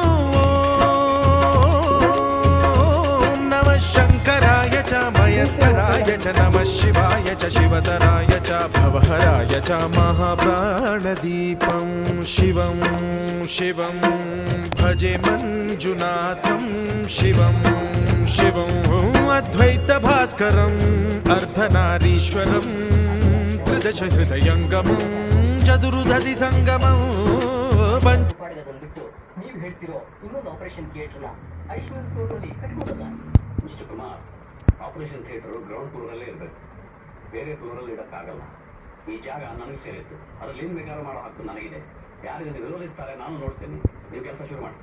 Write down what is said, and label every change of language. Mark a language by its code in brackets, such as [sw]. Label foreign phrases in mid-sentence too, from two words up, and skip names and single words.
[sa] ॐ नमः शङ्कराय च मयस्कराय च नमः शिवाय च शिवतराय च भवहराय च महाप्राणदीपं शिवं शिवं भजे मञ्जुनाथं शिवं शिवं अद्वैतभास्करम् अर्धनारीश्वरं त्रिदश हृदयङ्गमं चतुर्दधि संगमं [kn] ನೀವು ಹೇಳ್ತಿರೋ ಇನ್ನೊಂದು [en] operation theatre additional floor [kn] ಕಟ್ಬೋದಲ್ಲ? ಮಿಸ್ಟರ್ ಕುಮಾರ್, [en] operation theatre ground floor [kn] ಇರಬೇಕು, ಬೇರೆ ಫ್ಲೋರಲ್ಲಿ ಇಡಕ್ಕಾಗಲ್ಲ. ಈ ಜಾಗ ನನಗೆ ಸೇರಿತ್ತು, ಅದ್ರಲ್ಲಿ ಏನ್ ಬೇಕಾದ್ರೂ ಮಾಡೋ ಹಕ್ಕು ನನಗಿದೆ. ಯಾರು ಇದನ್ನು ವಿರೋಧಿಸ್ತಾರೆ ನಾನು ನೋಡ್ತೇನೆ. ನೀವು ಕೆಲಸ ಶುರು ಮಾಡಿ.